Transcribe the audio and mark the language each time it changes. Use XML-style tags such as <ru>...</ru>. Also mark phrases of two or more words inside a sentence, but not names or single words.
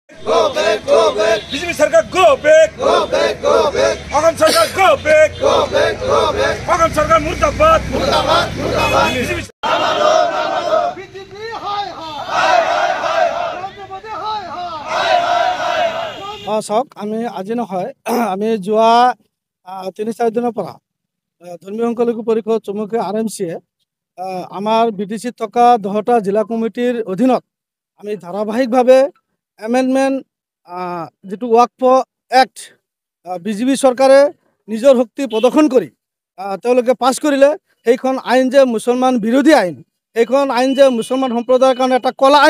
<en>Go back, go back. BJP Sarkar go back. Go back, go back. Agam Sarkar go back. Go back, go back.</en> <hi>Agam Sarkar murdabad. Murdabad, murdabad.</hi> <as>BJP BJP hi hi. Rajyapati hi hi. চাওক আমি আজি নহয় আমি যোৱা ৩-৪ দিনৰ পৰা ধৰ্মীয় সংখ্যালঘু পৰিষদ চমুকৈ RMCয়ে আমাৰ BTC থকা 10টা জিলা কমিটিৰ অধীনত আমি ধাৰাবাহিকভাৱে এমেণ্ডমেণ্ট যেটো</as> <en>Waqf Act</en> <as>বিজেপি চৰকাৰে নিজৰ শক্তি প্ৰদৰ্শন কৰি তেওঁলোকে পাছ কৰিলে সেইখন আইন যে মুছলমান বিৰোধী আইন এইখন আইন যে মুছলমান সম্প্ৰদায়ৰ কাৰণে এটা কলা আইন</as>